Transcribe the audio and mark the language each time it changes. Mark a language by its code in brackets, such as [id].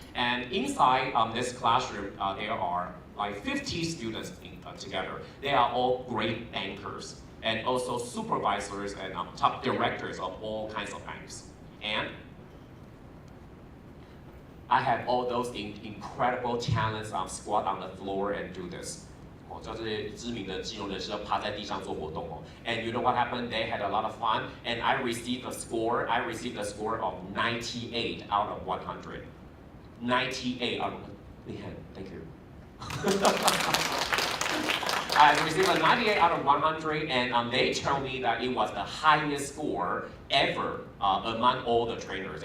[en] And inside this classroom, there are like 50 students together. They are all great bankers, and also supervisors and top directors of all kinds of banks. And I had all those incredible talents squat on the floor and do this. [zh] 这些知名的金融人士要趴在地上做活动哦。 [en] And you know what happened? They had a lot of fun, and I received a score. I received a score of 98 out of 100. 98 out of 100. Thank you. I received a 98 out of 100, and they told me that it was the highest score ever among all the trainers.